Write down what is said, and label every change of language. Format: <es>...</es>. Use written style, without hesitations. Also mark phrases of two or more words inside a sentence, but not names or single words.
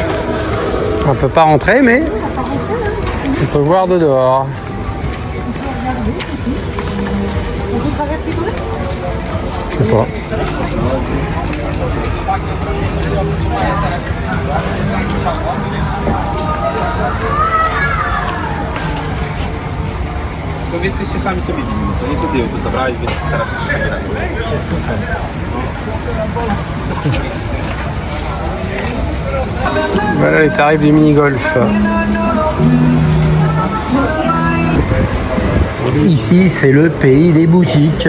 <fr>On ne peut pas rentrer, mais on peut voir de dehors. On peut traverser quoi? Je sais pas.</fr> <pl>Wy jesteście sami sobie winni, co nie to ty ją tu zabrałeś, więc teraz musisz się grać.</pl> <fr>Voilà les tarifs du mini-golf. Ici, c'est le pays des boutiques.</fr>